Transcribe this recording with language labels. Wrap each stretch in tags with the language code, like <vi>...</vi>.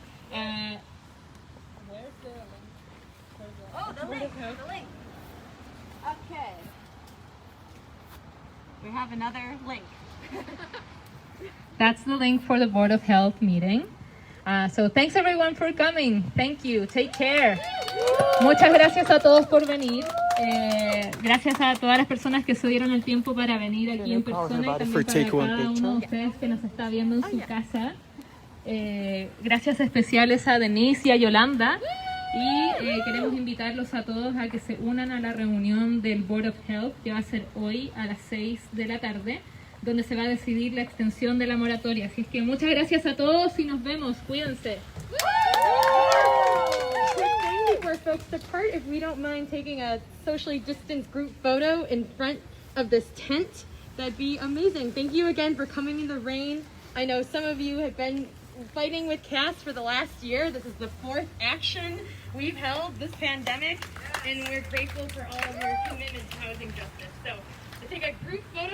<en>Where's the link? Oh, the link. The link. Okay. We have another link. That's the link for the Board of Health meeting. So thanks everyone for coming. Thank you. Take care.</en> <es>Muchas gracias a todos por venir. Gracias a todas las personas que se dieron el tiempo para venir aquí en persona y también para cada uno de ustedes que nos está viendo en su casa. Gracias especiales a Denise y a Yolanda. Y queremos invitarlos a todos a que se unan a la reunión del Board of Health que va a ser hoy a las 6 de la tarde, donde se va a decidir la extensión de la moratoria. Así es que muchas gracias a todos y nos vemos. Cuídense.</es> <en>For folks to part, if we don't mind taking a socially distanced group photo in front of this tent, that'd be amazing. Thank you again for coming in the rain. I know some of you have been fighting with CAAS for the last year. This is the 4th action we've held this pandemic, and we're grateful for all of your commitment to housing justice. So to take a group</en>